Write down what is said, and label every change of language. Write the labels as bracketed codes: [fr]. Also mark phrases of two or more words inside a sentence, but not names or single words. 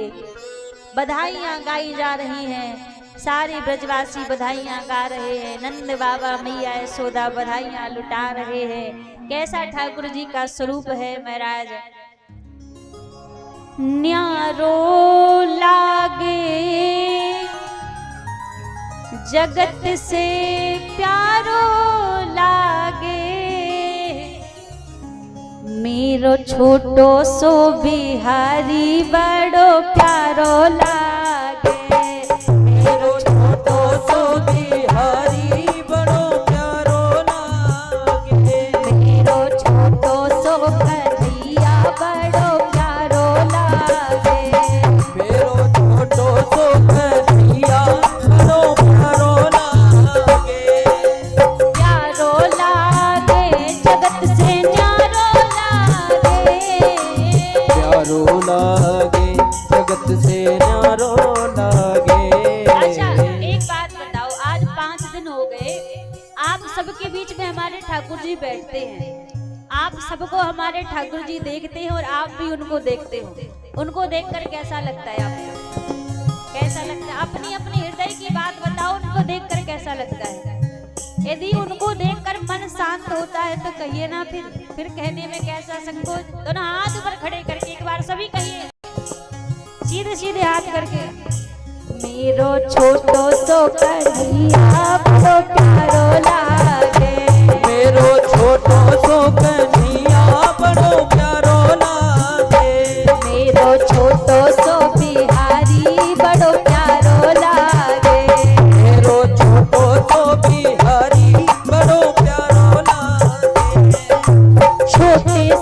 [hi] बधाइयां गाई जा रही हैं, सारे ब्रजवासी बधाइयां गा रहे हैं। नंद बाबा मैया यशोदा बधाइयां लुटा रहे हैं। कैसा ठाकुर जी का स्वरूप है महाराज। [bra] न्यारो लागे जगत से प्यारो लागे, मेरो छोटो सो बिहारी बड़ो प्यारो लागे। मेरो छोटो सो बिहारी बड़ो प्यारो लागे। मेरो छोटो सो कन्हैया बड़ो प्यारो लागे। मेरो छोटो सो कन्हैया बड़ो प्यारो लागे। प्यारो लागे जगत से न्यारो लागे। प्यारो लागे जगत से न्यारो लागे। [hi] अच्छा एक बात बताओ, आज 5 दिन हो गए, आप सबके बीच में हमारे ठाकुर जी बैठते हैं, आप सबको हमारे ठाकुर जी देखते हैं और आप भी उनको देखते हो। उनको देखकर कैसा लगता है आपको? कैसा लगता है? अपनी अपनी हृदय की बात बताओ, उनको देखकर कैसा लगता है? यदि उनको देखकर मन शांत होता है तो कहिए ना, फिर कहने में कैसा संकोच। दोनों हाथ ऊपर खड़े करके एक बार सभी कहिए, सीधे सीधे हाथ करके। [bra] मेरो छोटो सो कन्हैया बड़ो प्यारो लागे। मेरो छोटो सो कन्हैया बड़ो प्यारो लागे। मेरो छोटो सो बिहारी बड़ो प्यारो लागे। मेरो छोटो सो बिहारी बड़ो प्यारो लागे। [hi] छोटे